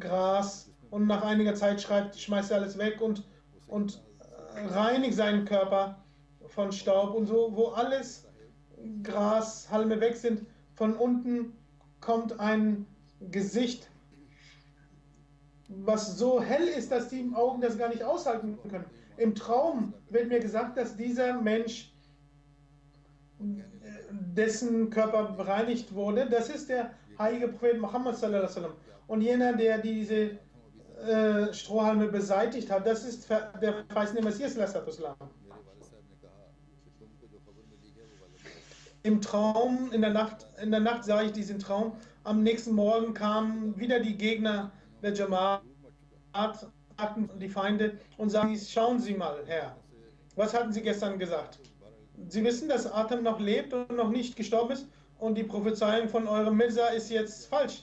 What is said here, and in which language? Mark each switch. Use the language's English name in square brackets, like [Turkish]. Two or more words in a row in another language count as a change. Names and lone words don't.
[German] Gras und nach einiger Zeit schmeißt er alles weg und reinigt seinen Körper von Staub und so, wo alles Grashalme weg sind, von unten kommt ein Gesicht, was so hell ist, dass die Augen das gar nicht aushalten können. Im Traum wird mir gesagt, dass dieser Mensch, dessen Körper bereinigt wurde, das ist der heilige Prophet Muhammad [Arabic] صلى الله عليه وسلم. [German] Und jener, der diese Strohhalme beseitigt hat, das ist der verheißene Messias [Arabic] صلى الله عليه وسلم. [German] im Traum, in der Nacht sah ich diesen Traum. Am nächsten Morgen kamen wieder die Gegner der Jamaat, die Feinde, und sagten, schauen Sie mal, Herr, was hatten Sie gestern gesagt? Sie wissen, dass Atem noch lebt und noch nicht gestorben ist und die Prophezeiung von eurem Mirza ist jetzt falsch.